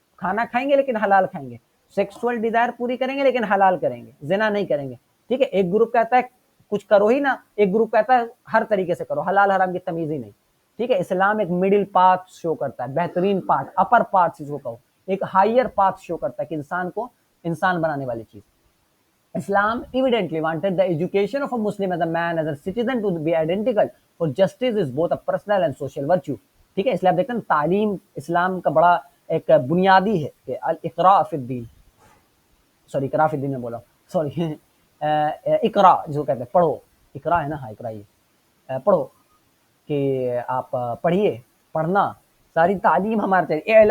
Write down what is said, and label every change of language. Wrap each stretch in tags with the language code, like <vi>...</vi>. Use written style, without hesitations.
<ur>کھانا کھائیں گے لیکن حلال کھائیں گے. سیکسول ڈیزائر پوری کریں گے لیکن حلال کریں گے, زنا نہیں کریں گے. ٹھیک ہے, ایک گروپ کہتا ہے کچھ کرو ہی نا, ایک گروپ کہتا ہے ہر طریقے سے کرو, حلال حرام کی تمیز ہی نہیں. ٹھیک ہے, اسلام ایک مڈل پاتھ شو کرتا ہے, بہترین پاتھ, اپر پاتھ جس کو کہو, ایک ہائر پاتھ شو کرتا ہے کہ انسان کو انسان بنانے والی چیز.</ur> <en>Islam evidently wanted the education of a Muslim as a man, as a citizen to be identical, for justice is both a personal and social virtue.</en> <ur>ٹھیک ہے, اس لیے آپ دیکھتے ہیں تعلیم اسلام کا بڑا ایک بنیادی ہے کہ الاقراء فی الدین, سوری اقراء فی الدین میں بولا, سوری اقراء جو کہتے ہیں پڑھو, اقراء ہے نا, ہاں اقراء یہ پڑھو, کہ آپ پڑھیے, پڑھنا, ساری تعلیم ہمارے چاہیے.</ur>